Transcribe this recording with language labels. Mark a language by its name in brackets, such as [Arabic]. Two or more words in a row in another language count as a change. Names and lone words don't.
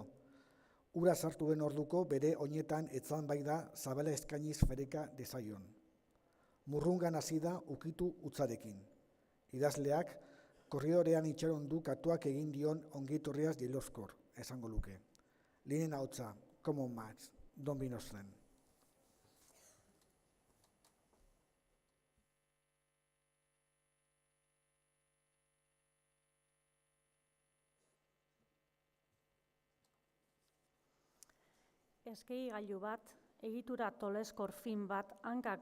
[Basque] Ura sartu den orduko bere oinetan etzan bai da zabala eskainiz fereka dezaion. Murrungan hasi da ukitu utzarekin. Idazleak korridorean itxaron du katuak egin dion ongitorriaz jeloskor, esango luke. Linen ahotsa, [English] come on Max, don't be innocent. [Basque] Eskegigailu bat, egitura toleskor fin bat hankak